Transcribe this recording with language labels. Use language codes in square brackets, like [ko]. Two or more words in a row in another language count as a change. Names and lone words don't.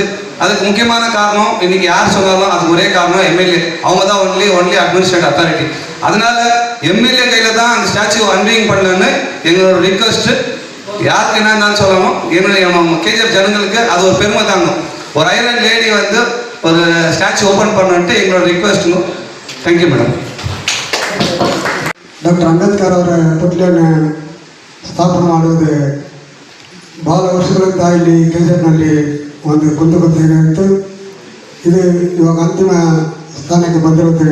[ta] அதுக்கு முக்கியமான காரணம் இன்றைக்கி யார் சொன்னாலும் அது ஒரே காரணம் எம்எல்ஏ. அவங்க தான் [en] only administrative authority. [ta] அதனால் எம்எல்ஏ கையில் தான் அந்த [en] statue unveiling [ta] பண்ணலன்னு எங்களோட ரிக்வெஸ்ட்டு. யாருக்கு என்னன்னு சொல்லணும், என்னுடைய கேஜிஎஃப் ஜனங்களுக்கு அது ஒரு பெருமை தாங்கும். ஒரு [en] iron lady [ta] வந்து ஒரு [en] statue open [ta] பண்ணன்ட்டு எங்களோட ರಿಕ್ವೆಸ್ಟ್ನು. [en] thank you madam. [kn] ಡಾಕ್ಟರ್ ಅಂಬೇಡ್ಕರ್ ಅವರ ಪುತ್ಥಳಿಯನ್ನು ಸ್ಥಾಪನೆ ಮಾಡುವುದು ಬಹಳ ವರ್ಷಗಳಿಂದ ಇಲ್ಲಿ ಕೆಜೆಪ್ನಲ್ಲಿ ಒಂದು ಕುಂದುಕೊರತೆ. ಇದು ಇವಾಗ ಅಂತಿಮ ಸ್ಥಾನಕ್ಕೆ ಬಂದಿರುತ್ತೆ.